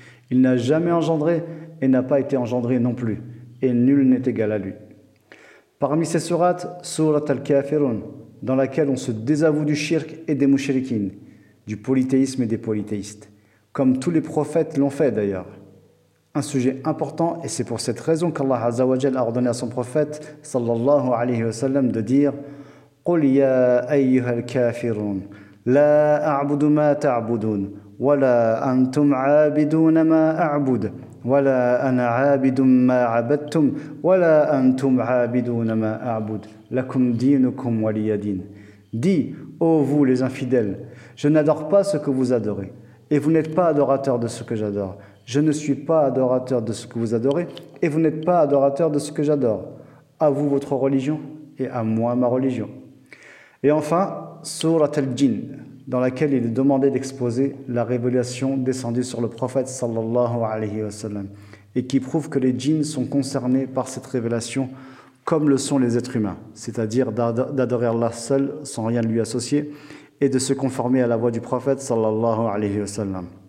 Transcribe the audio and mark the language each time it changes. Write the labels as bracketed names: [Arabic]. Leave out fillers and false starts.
[French] Il n'a jamais engendré et n'a pas été engendré non plus, et nul n'est égal à lui. Parmi ces sourates, Sourate Al-Kafirun, dans laquelle on se désavoue du shirk et des mushrikin, du polythéisme et des polythéistes, comme tous les prophètes l'ont fait d'ailleurs. Un sujet important, et c'est pour cette raison qu'Allah Azzawajal a ordonné à son prophète sallallahu alayhi wa sallam de dire [Arabic] « قُلْ يَا أَيُّهَا الْكَافِرُونَ لَا أَعْبُدُ مَا تَعْبُدُونَ وَلَا أَنْتُمْ عَابِدُونَ مَا أَعْبُدُ وَلَا أَنَا عَابِدٌ مَا عَبَدْتُمْ وَلَا أَنْتُمْ عَابِدُونَ مَا أَعْبُدُ لَكُمْ دِينُكُمْ وَلِيَدِينَ. [French] Dis, ô vous les infidèles, je n'adore pas ce que vous adorez, et vous n'êtes pas adorateurs de ce que j'adore. Je ne suis pas adorateur de ce que vous adorez, et vous n'êtes pas adorateur de ce que j'adore. À vous votre religion, et à moi ma religion. » Et enfin, Sourate Al-Jinn, dans laquelle il est demandé d'exposer la révélation descendue sur le prophète sallallahu alayhi wa sallam, et qui prouve que les djinns sont concernés par cette révélation comme le sont les êtres humains, c'est-à-dire d'adorer Allah seul sans rien lui associer, et de se conformer à la voix du prophète sallallahu alayhi wa sallam.